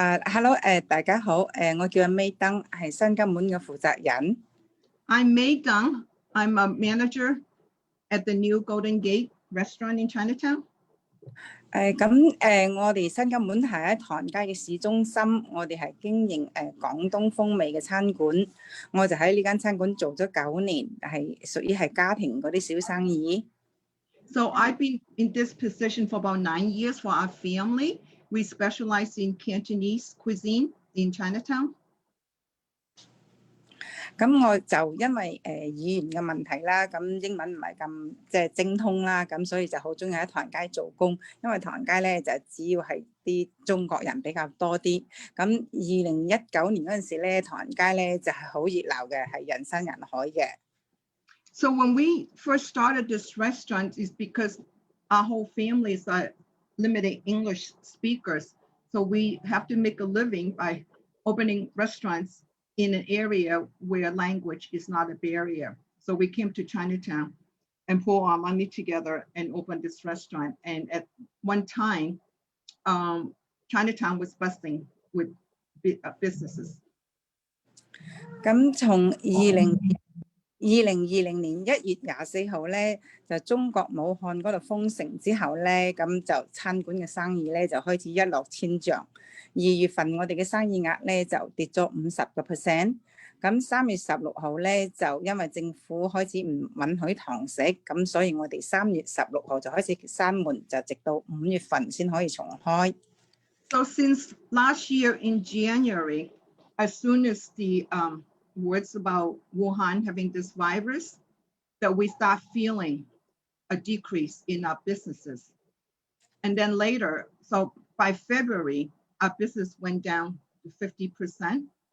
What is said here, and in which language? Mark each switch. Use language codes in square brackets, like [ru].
[yue] Hello， 大家好，我叫阿 May Deng， 係新金門嘅負責人。 [en] I'm May Deng. I'm a manager at the new Golden Gate restaurant in Chinatown. [yue] 我哋新金門係喺唐人街嘅市中心，我哋係經營廣東風味嘅餐館。我就喺呢間餐館做咗9年，係屬於係家庭嗰啲小生意。 [en] So I've been in this position for about 9 years for our family. We specialize in Cantonese cuisine in Chinatown. [yue] 咁我就因為語言嘅問題啦，咁英文唔係咁即係精通啦，咁所以就好中意喺唐人街做工，因為唐人街咧就主要係啲中國人比較多啲。咁2019年嗰陣時咧，唐人街咧就係好熱鬧嘅，係人山人海嘅。 [en] So when we first started this restaurant is because our whole families are limited English speakers. So we have to make a living by opening restaurants in an area where language is not a barrier. So we came to Chinatown and pull our money together and open this restaurant. And at one time, Chinatown was bustling with businesses. [yue] 咁從2020年1月24號咧，就中國武漢嗰度封城之後咧，咁就餐館嘅生意咧就開始一落千丈。 2月份我哋嘅生意額咧就跌咗50%。咁3月16號咧就因為政府開始唔允許堂食，咁所以我哋3月16號就開始閂門，就直到5月份先可以重開。 [en] So since last year in January, as soon as the words about Wuhan having this virus, that we start feeling a decrease in our businesses. And then later, so by February, our business went down to 50%.